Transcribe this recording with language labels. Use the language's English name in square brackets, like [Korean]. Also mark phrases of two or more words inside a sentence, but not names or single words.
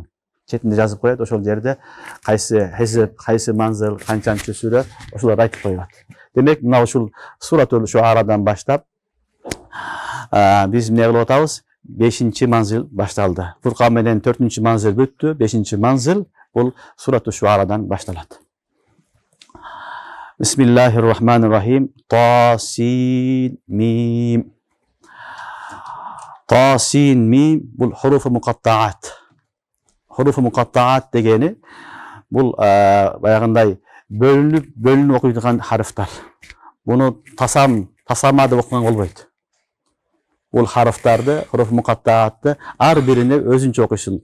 [Kyrgyz] Четинде жазып коет, ошол жерде кайсы хизип, кайсы манзил, канчанчы сүрө, ошолор айтып коюлат. Демек, мына ушул Суратул Шуарадан баштап биз эмне кылып атабыз? 5-чи манзил башталды. Фуркан менен 4-чү манзил бүттү, 5-чи манзил бул Суратул Шуарадан башталат. [Arabic] بسم الله الرحمن الرحيم. طسم طسم бул حروف مقطعة. حروف مقطعة [Kyrgyz] дегени бул баягындай бөлүнүп окуйдуган харфтар. Буну тасама деп окуган болбойт. Бул харфтарды, [Arabic] حروف مقطعة [Kyrgyz] ар бирине өзүнчө окуйсуң.